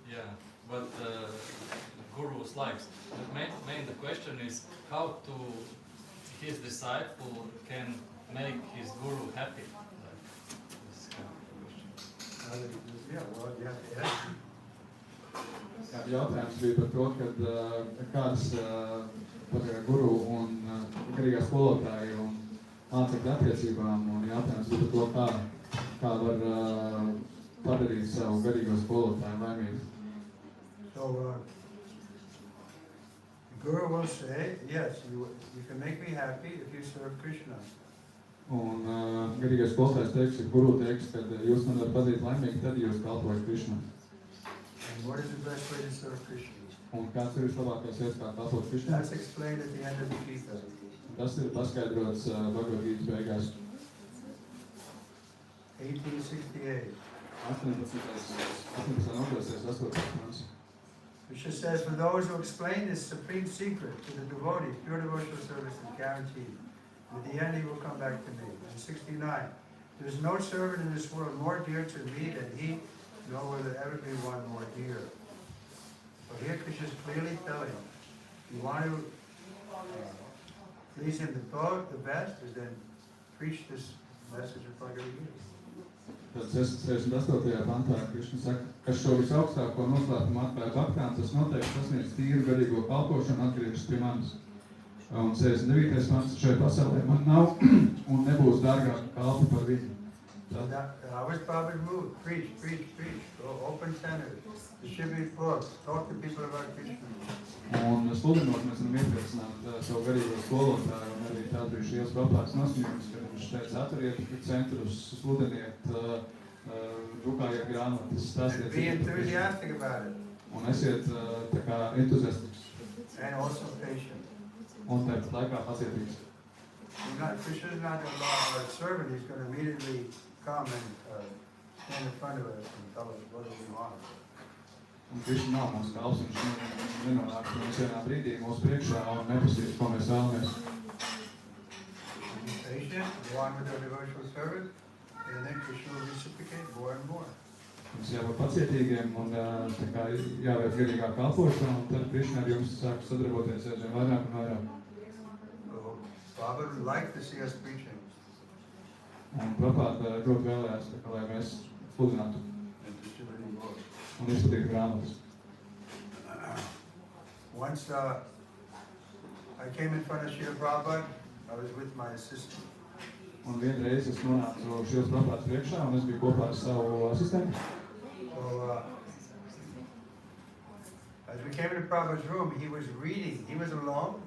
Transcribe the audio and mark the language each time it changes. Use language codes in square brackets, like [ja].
[en] Yeah, what gurus likes. The main the question is how to his disciple can make his guru happy. Like, this kind of question. Yeah, well, you have to ask. [lv] Jautājums bija par to, kad kāds par guru un garīgā skolotāju un mācekļu attiecībām, un jautājums bija par to, kā var padarīt savu garīgo skolotāju laimīgu. [en] So, the guru will say, yes, you can make me happy if you serve Krishna. [lv] Un garīgais skolotājs teiks, ja guru teiks, ka jūs man varat padarīt laimīgi, tad jūs kalpojat Krishna. [en] And what is the best way to serve Krishna? [lv] Un kāds ir vislabākais veids, kā kalpot Krishna? [en] That's explained at the end of the Gita. [lv] Tas ir paskaidrots Bhagavad Gītas beigās. [en] 1868. [lv] 18. nodaļas 8. pants. [en] Krishna says, for those who explain this supreme secret to the devotees, pure devotional service is guaranteed. At the end, he will come back to me. And 69. There is no servant in this world more dear to me than he, nor will there ever be one more dear. So here Krishna is clearly telling, if you want to please him the best, is then preach this message of Bhagavad Gita. [lv] Tad 68. pantā Krišna saka, kas šo visaugstāko noslēpumu atklāja bhaktām, tas noteikti sasniedz tīru garīgo kalpošanu atgriežas pie manis. Un 69. pants, šajā pasaulē man nav un nebūs dārgāka kalpa par viņu. [en] So that was Prabhupada's move. Preach, preach, preach. Go open centers, distribute books, talk to people about Krishna. [lv] Un sludinot mēs varam iepriecināt savu garīgo skolotāju, un arī tāds bija šīs Prabhupādas nosmījums, kad viņš teica, aturiet centrus, sludiniet, drukājiet grāmatas, stāstiet. [en] Be enthusiastic about it. [lv] Un esiet tā kā entuziastisks. [en] And also patient. [lv] Un tāpat laikā pacietīgs. [en] Krishna is not a servant. He's going to immediately come and stand in front of us and tell us what we want. [lv] Un Krišna nav mūsu kalps, viņš nenonāk mums vienā brīdī mūsu priekšā un neprasīs, ko mēs vēlamies. [en] Be patient, go on with our devotional service, and then Krishna will reciprocate more and more. [lv] Mums jābūt pacietīgiem un tā kā jāveic garīgā kalpošana, un tad Krišna ar jums sāk sadarboties aizvien vairāk un vairāk. [en] So, Baba would like to see us preaching. [lv] Un Prabhupāda ļoti vēlējās, tā kā, lai mēs sludinātu [en] And distributing books. [lv] un izplatītu grāmatas. [en] Once I came in front of Srila Prabhupada, I was with my assistant. [lv] Un vienreiz es nonācu šajos Prabhupādas priekšā, un es biju kopā ar savu asistentu. [en] So, as we came into Prabhupada's room, he was reading. He was alone.